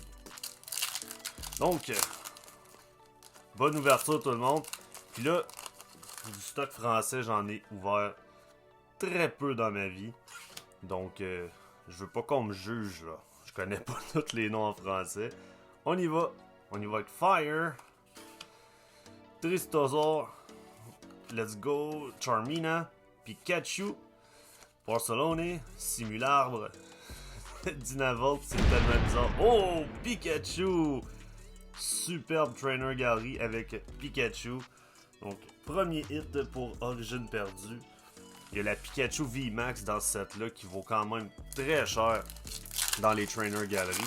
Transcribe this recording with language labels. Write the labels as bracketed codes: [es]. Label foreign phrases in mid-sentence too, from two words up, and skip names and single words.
[fr] Donc, bonne ouverture tout le monde. Puis là, du stock français, j'en ai ouvert très peu dans ma vie. Donc, je veux pas qu'on me juge là. Je connais pas tous les noms en français. On y va. On y va avec Fire. Tristosaur. [en] Let's go. [fr] Charmina. Pikachu. Porcelone. Simularbre. Dynavolt, c'est tellement bizarre. Oh! Pikachu! Superbe Trainer Gallery avec Pikachu. Donc, premier hit pour Origine perdue. Il y a la Pikachu VMAX dans ce set-là qui vaut quand même très cher dans les Trainer Gallery.